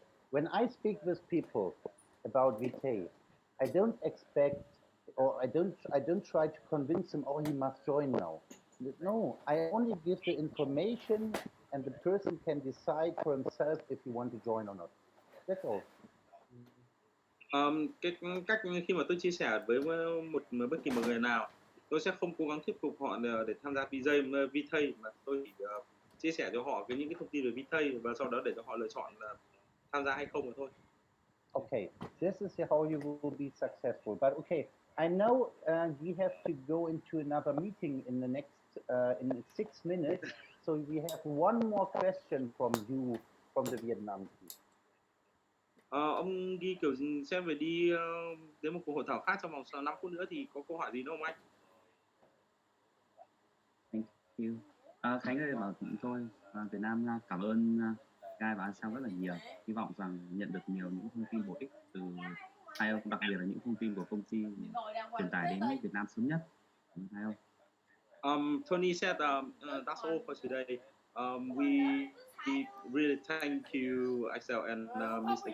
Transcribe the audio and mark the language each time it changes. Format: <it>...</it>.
<en>When I speak with people about Vitae, I don't expect, or I don't try to convince them, oh, he must join now. No, I only give the information, and the person can decide for himself if he want to join or not. That's all.</en> <vi>Cái cách khi mà tôi chia sẻ với bất kỳ một người nào, tôi sẽ không cố gắng thuyết phục họ để tham gia Vitae, mà tôi chỉ chia sẻ cho họ những cái thông tin về Vitae và sau đó để cho họ lựa chọn tham gia hay không mà thôi.</vi> <en>Okay, this is how you will be successful. But okay, I know we have to go into another meeting in the next in 6 minutes. So we have one more question from you, from the Vietnam team.</en> <vi>Ông ghi kiểu xem về đi đến một cuộc hội thảo khác trong vòng 5 phút nữa thì có câu hỏi gì nữa không anh?</vi> <en>Thank you.</en> <vi>Khánh ơi, bảo tôi Việt Nam cảm ơn Guy và AXEL rất là nhiều. Hy vọng rằng nhận được nhiều những thông tin bổ ích từ hai ông, đặc biệt là những thông tin của công ty truyền tải đến Việt Nam sớm nhất. Hai ông.</vi> <en>Tony said that's all for today. We really thank you, AXEL and Mr.</en>